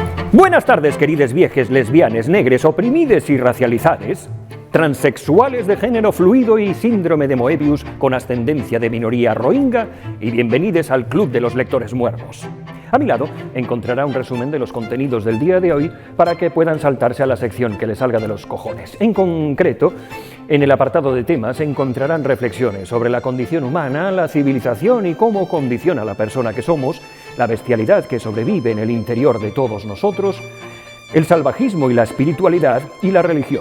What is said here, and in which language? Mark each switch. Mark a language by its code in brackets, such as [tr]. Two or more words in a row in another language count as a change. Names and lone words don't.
[es] Buenas tardes, querides viejes, lesbianes, negres, oprimides y racializades, transexuales de género fluido y síndrome de Moebius con ascendencia de minoría rohingya, y bienvenidos al Club de los Lectores Muertos. A mi lado encontrará un resumen de los contenidos del día de hoy para que puedan saltarse a la sección que les salga de los cojones. En concreto, en el apartado de temas encontrarán reflexiones sobre la condición humana, la civilización y cómo condiciona a la persona que somos, la bestialidad que sobrevive en el interior de todos nosotros, el salvajismo y la espiritualidad y la religión.